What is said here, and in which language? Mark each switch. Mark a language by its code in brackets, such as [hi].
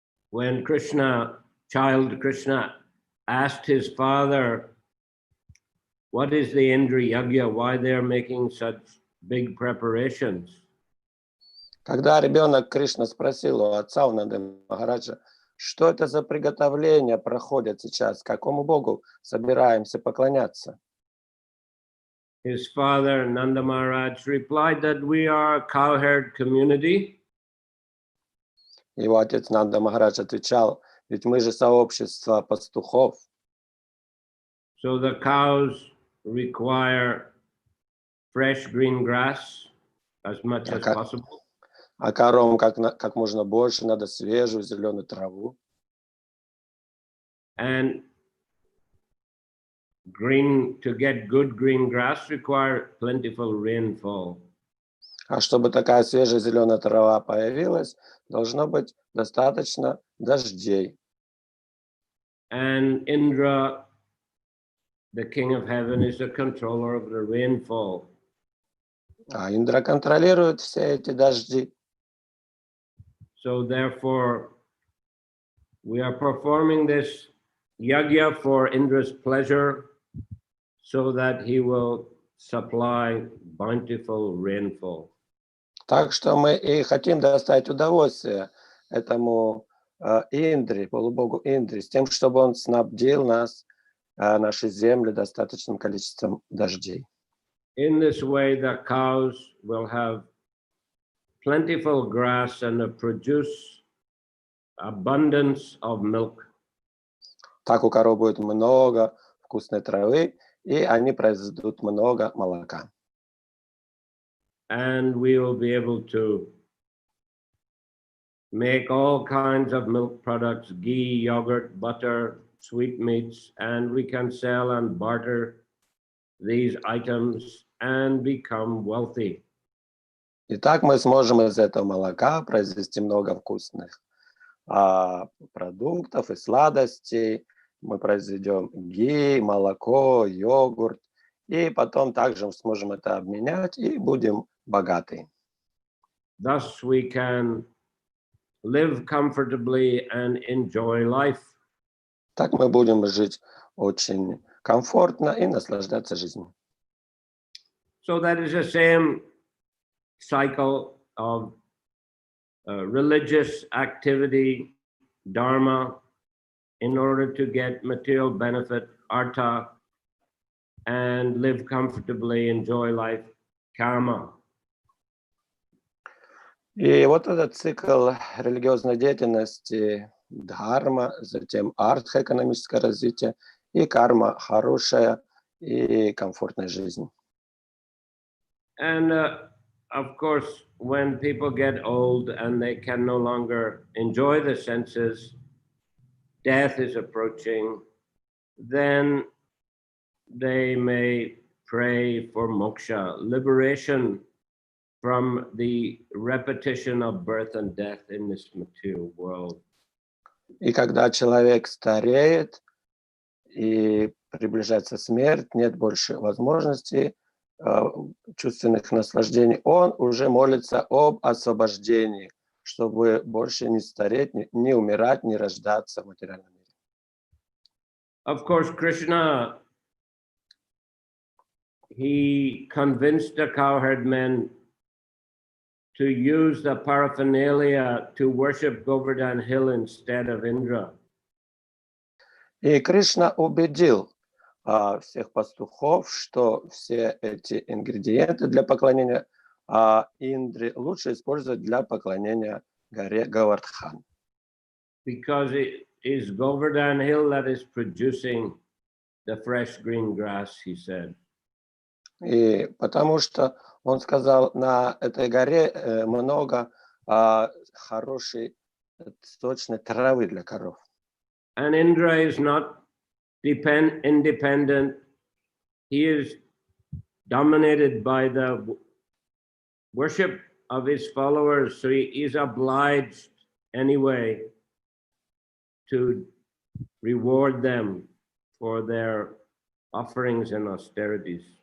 [en] When child Krishna asked his father, what is the Indri Yagya, why they're making such big preparations? [ru] Когда ребенок Кришна спросил у отца, у Нанды Махараджа, что это за приготовления проходят сейчас, какому богу собираемся поклоняться? [en] His father, Nanda Maharaj, replied that we are a cow-herd community. [ru] Его отец Нанда Махарадж отвечал, ведь мы же сообщество пастухов. [en] So the cows require fresh green grass as much as possible. [ru] А коровам как можно больше надо свежую зеленую траву. [en] And to get good green grass require plentiful rainfall. [ru] А чтобы такая свежая зеленая трава появилась, должно быть достаточно дождей. [en] And Indra, the king of heaven, is the controller of the rainfall. [ru] А Индра контролирует все эти дожди. [en] So therefore, we are performing this yagya for Indra's pleasure, so that he will supply bountiful rainfall. [ru] Так что мы и хотим доставить удовольствие этому Индре, полубогу Индре, с тем, чтобы он снабдил нас, наши земли, достаточным количеством дождей. [en] In this way, the cows will have plentiful grass and produce abundance of milk. [ru] Так у коров будет много вкусной травы, и они произведут много молока. [en] And we will be able to make all kinds of milk products, ghee, yogurt, butter, sweetmeats, and we can sell and barter these items and become wealthy. [ru] Итак, мы сможем из этого молока произвести много вкусных продуктов и сладостей. Мы произведем ги, молоко, йогурт, и потом также сможем это обменять и будем богаты. [en] Thus we can live comfortably and enjoy life. [ru] Так мы будем жить очень комфортно и наслаждаться жизнью. [en] So that is the same cycle of religious activity, dharma, in order to get material benefit, artha, and live comfortably, enjoy life, karma. [ru] И вот этот цикл религиозной деятельности, дхарма, затем артха, экономическое развитие, и карма, хорошая и комфортная жизнь. [en] And of course, when people get old and they can no longer enjoy the senses, death is approaching, then they may pray for moksha, liberation from the repetition of birth and death in this material world. [ru] И когда человек стареет и приближается смерть, нет больше возможностей чувственных наслаждений, он уже молится об освобождении, чтобы больше не стареть, не умирать, не рождаться в материальном мире. [en] Of course, Krishna, he convinced the cowherd men to use the paraphernalia to worship Govardhan Hill instead of Indra. [ru] И Кришна убедил всех пастухов, что все эти ингредиенты для поклонения Индре лучше использовать для поклонения горе Говардхан. [en] Because it is Govardhan Hill that is producing the fresh green grass, he said. [ru] И потому что он сказал, на этой горе много хорошей сочной травы для коров. [en] And Indra is not independent. He is dominated by the worship of his followers, so he is obliged anyway to reward them for their offerings and austerities.